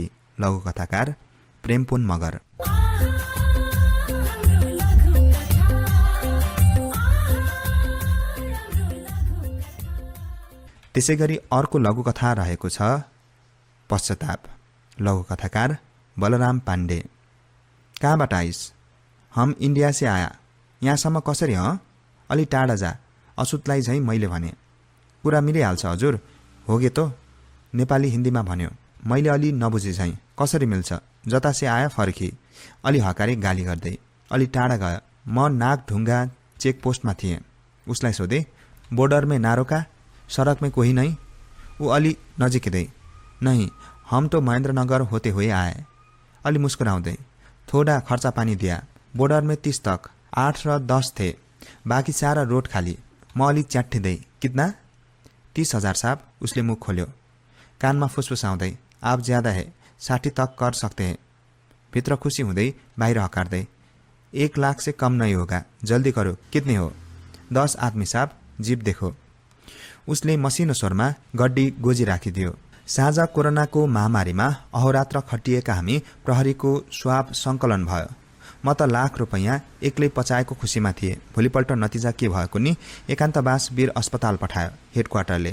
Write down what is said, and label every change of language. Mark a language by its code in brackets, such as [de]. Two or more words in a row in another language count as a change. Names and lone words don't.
[ne] लघुकथाकार प्रेमपुन मगर। त्यसै गरी अर्को लघुकथा रहेको छ पश्चाताप। लघुकथाकार बलराम पाण्डे। कहाँबाट आइस? [hi] हम इन्डिया से आया। [ne] यहाँसम्म कसरी हँ? अलि टाढा जा। अछुतलाई झैं मैले भने। कुरा मिलिहाल्छ हजुर। होगे त? नेपाली हिन्दीमा भन्यो। मैले अलि नबुझे झैं। कसरी मिल्छ? जता [hi] से आया [ne] फर्की। अलि हकारे गाली गर्दै। अलि टाढा गयो। म नाग ढुङ्गा चेकपोस्टमा थिएँ। उसलाई सोधे, [hi] बोर्डर में नारोका, सड़क में कोही नहीं? [ne] ऊ अलि नजिकै, [hi] नहीं हम तो महेन्द्रनगर होते हुए आए। [ne] अलि मुस्कुराउँदै, [hi] थोड़ा खर्चा पानी दिया। बोर्डर में 30 तक, 8 र 10 थे, बाँकी सारा रोड खाली। [ne] म अलि च्याट्ठिँदै, कितना? 30,000 साहब। उसले मुख खोल्यो। कानमा फुसफुसाउँदै, [hi] आप ज्यादा है, 60 तक कर सकते हैं। [ne] भित्र खुसी हुँदै बाहिर हकार्दै, [hi] 1 लाख से कम नहीं होगा, जल्दी करो। कितने हो? 10 आदमी साहब, जीप देखो। [ne] उसले मसिनो स्वरमा गड्डी गोजी राखिदियो। साझा कोरोनाको महामारीमा अहोरात्र खटिएका हामी प्रहरीको स्वाब संकलन भयो। म त लाख रुपैयाँ एक्लै पचाएको खुसीमा थिए। भोलिपल्ट नतिजा के भएको नि एकान्तवास वीर अस्पताल पठायो हेडक्वार्टरले।